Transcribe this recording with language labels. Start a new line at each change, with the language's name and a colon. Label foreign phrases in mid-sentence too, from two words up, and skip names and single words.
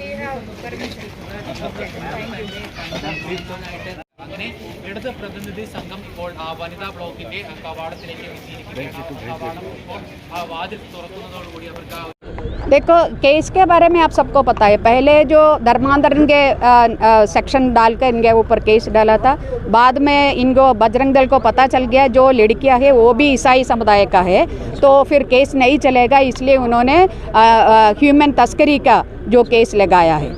Malayalam: അങ്ങനെ ഇടത് പ്രതിനിധി സംഘം ഇപ്പോൾ വനിതാ ബ്ലോക്കിന്റെ കവാടത്തിലേക്ക് എത്തിയിരിക്കുകയാണ്. കവാടം ഇപ്പോൾ വാതിൽ തുറക്കുന്നതോടുകൂടി അവർക്ക്
Hindi: देखो केस के बारे में आप सबको पता है, पहले जो धर्मांतरण के सेक्शन डालकर इनके ऊपर केस डाला था, बाद में इनको बजरंग दल को पता चल गया जो लड़कियां है वो भी ईसाई समुदाय का है, तो फिर केस नहीं चलेगा, इसलिए उन्होंने ह्यूमन तस्करी का जो केस लगाया है।